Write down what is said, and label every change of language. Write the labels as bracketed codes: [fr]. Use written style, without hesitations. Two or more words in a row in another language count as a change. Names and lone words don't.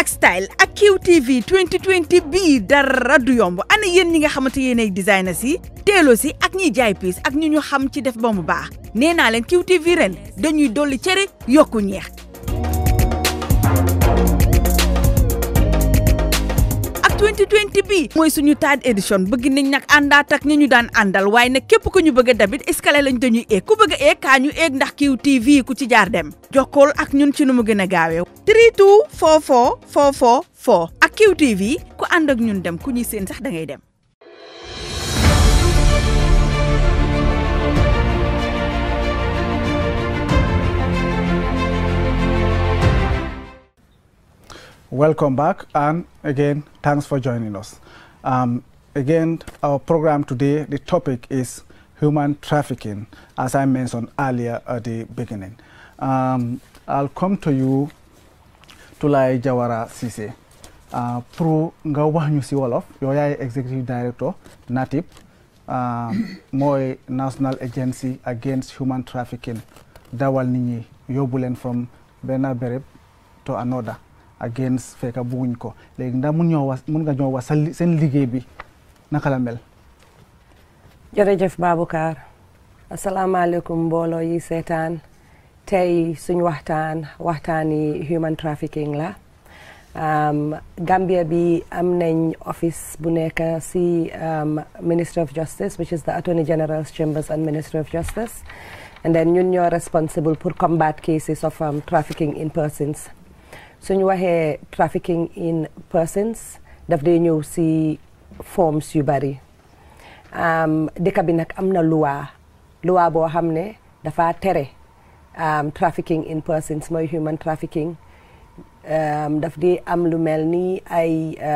[wo] style ak QTV 2020 bii dara du yomb ana yéen ñi nga xamante yéenay designer si teelo si ak ñiy jaay piis ak ñu xam ci def ba mu baax nee naa leen QTV ren dañuy dolli cere yokku ñeex ak 2020 bii mooy suñu [en] third edition [wo] bëgg nañ nag àndaat ak ñi ñu daan àndal waaye nag képp ku ñu bëgg a dabit escalier lañ dañuy eeg ku bëgg a eeg kaa ñu eeg ndax QTV ku ci jaar dem jokkool ak ñun ci nu mu gën a gaawee 32 44 44 4 ak QTV ku ànd ak ñun dem ku ñuy seen sax da ngay dem. [en] Welcome back, and again, thanks for joining us. Again, our program today, the topic is human trafficking, as I mentioned earlier at the beginning. I'll come to you, Tulai Jawara Cissé. [wo] Pour nga wax ñu ci wolof yow yaay [en] executive director [wo] NATIP mooy National Agency Against Human Trafficking dawal nit ñi yóbbu leen from benn béréb [en] to another against [wo] fekka bugguñ ko léegi ndax mun nga ñoo wax seen liggéey bi naka la mel. jërëjëf Baboucarr asalaamaaleykum mbooloo yi seetaan tey suñu waxtaani [en] human trafficking [wo] la Gambia bi am nañ office bu nekk si Ministry of Justice, [en] which is the Attorney General's Chambers and Ministry of Justice, and then [wo] ñun ñoo responsible pour combat [en] cases of trafficking in persons. [wo] suñu waxee [en] trafficking in persons [wo] daf dee ñëw si forms yu bari dëkk bi nag am na loi boo xam ne dafa tere [en] trafficking in persons [wo] mooy [en] human trafficking [wo] daf di am lu mel ni ay